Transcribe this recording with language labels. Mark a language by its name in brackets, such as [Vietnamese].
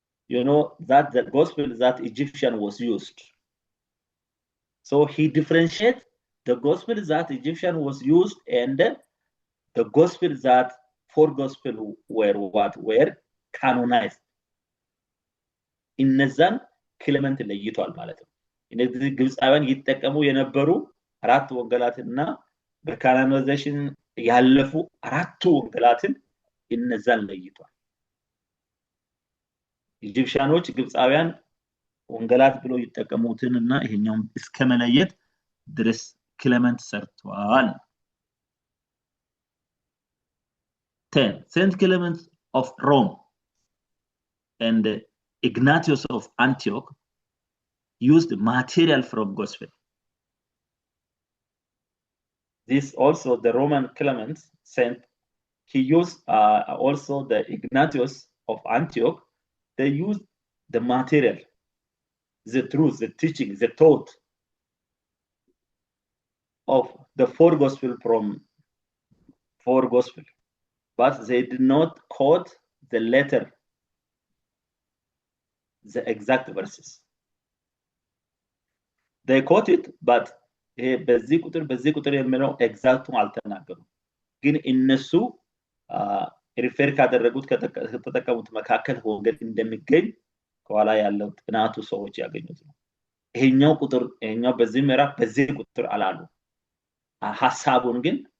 [English] You know that the gospel that Egyptian was used. So he differentiates the gospel that Egyptian was used and the gospel that four gospel were canonized. [Amharic] እነዛን ክሌመንት ለይቷል ማለት ነው። እነዚህ ግብፃውያን ይተቀሙ የነበሩ አራት ወንጌላትና በካኖናይዜሽን ያለፉ አራቱ ወንጌላትን እነዛን ለይቷል። ኢጂፕሽያኖች ግብፃውያን ወንጌላት ብሎ ይተቀሙትንና ይሄኛው እስከመለየት ድረስ ክሌመንት ሰርቷል። [English] 10 Saint Clement of Rome and Ignatius of Antioch used material from gospel. This also the Roman Clement Saint, he used also the Ignatius of Antioch. They used the material, the truth, the teaching, the thought of the four gospel from four gospel, but they did not quote the letter, the exact verses. They quote it, but [Amharic] በዚህ ቁጥር የሚለው ኤግዛክቱን አልተናገሩም። ግን እነሱ ሪፌር ካደረጉት ከተጠቀሙት መካከል ወንጌል እንደሚገኝ ከኋላ ያለው ጥናቱ ሰዎች ያገኙት ነው። ይሄኛው በዚህ ምዕራፍ በዚህ ቁጥር አላሉ። ሐሳቡን ግን